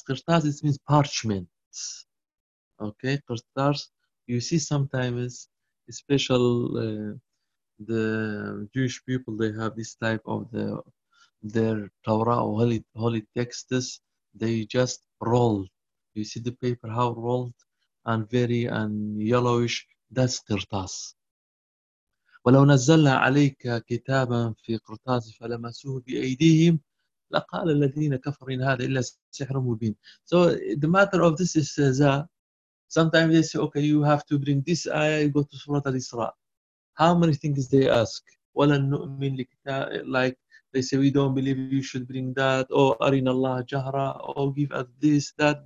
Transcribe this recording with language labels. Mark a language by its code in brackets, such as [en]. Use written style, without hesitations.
[en] Qirtas, it means parchment. Okay, qirtas, you see sometimes, especially the Jewish people, they have this type of their Torah or holy texts. They just roll. You see the paper how rolled and very and yellowish. That's qirtas. [ar] ولو نزلنا عليك كتابا في قرطاس فلمسوه بأيديهم لقال الذين كفروا إن هذا إلا سحر مبين. [en] So the matter of this is that sometimes they say, okay, you have to bring this ayah, you go to Surah Al-Isra. How many things they ask? [ar] ولن نؤمن لكتاب, [en] like they say, we don't believe you should bring that, or [ar] أرنا الله جهرا, [en] or give us this, that.